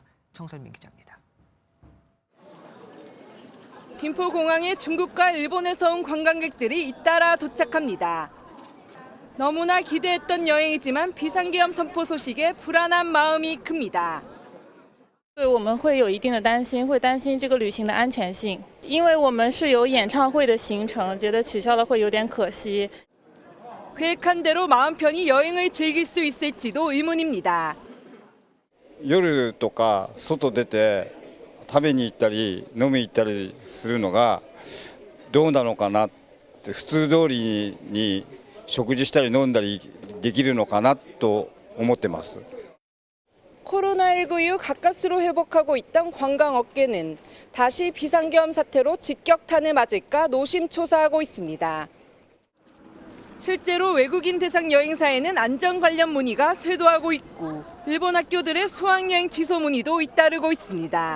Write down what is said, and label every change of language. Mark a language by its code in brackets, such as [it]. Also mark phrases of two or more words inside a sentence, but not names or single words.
[ko] 정설민 기자입니다. 김포공항에 중국과 일본에서 온 관광객들이 잇따라 도착합니다. 너무나 기대했던 여행이지만 비상계엄 선포 소식에 불안한 마음이 큽니다. [zh] 对我们会有一定的担心，会担心这个旅行的安全性，因为我们是有演唱会的行程，觉得取消了会有点可惜。 [ko] 계획한 대로 마음 편히 여행을 즐길 수 있을지도 의문입니다. [ja] 夜とか外出て食べに行ったり飲み行ったりするのがどうなのかなって普通通りに食事したり飲んだりできるのかなと思ってます。 [ko] 코로나19 이후 가까스로 회복하고 있던 관광업계는 다시 비상계엄 사태로 직격탄을 맞을까 노심초사하고 있습니다. 실제로 외국인 대상 여행사에는 안전 관련 문의가 쇄도하고 있고 일본 학교들의 수학여행 취소 문의도 잇따르고 있습니다.